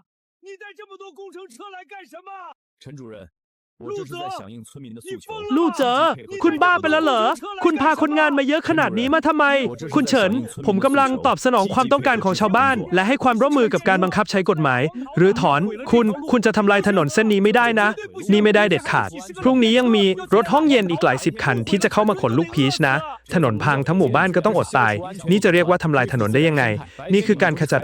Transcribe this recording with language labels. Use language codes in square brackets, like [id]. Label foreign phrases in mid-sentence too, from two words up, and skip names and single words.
[zh] 你带这么多工程车来干什么？陈主任，我这是在响应村民的诉求。 [th] ลูกเจอคุณบ้าไปแล้วเหรอคุณพาคนงานมาเยอะขนาดนี้มาทำไมคุณเฉินผมกำลังตอบสนองความต้องการของชาวบ้านและให้ความร่วมมือกับการบังคับใช้กฎหมายหรือถอนคุณจะทำลายถนนเส้นนี้ไม่ได้นะนี่ ไม่ได้เด็ดขาดพรุ่งนี้ยังมีรถห้องเย็นอีกหลายสิบคันที่จะเข้ามาขนลูกพีชนะถนนพังทั้งหมู่บ้านก็ต้องอดตายนี่จะเรียกว่าทำลายถนนได้ยังไงนี่คือการขจัด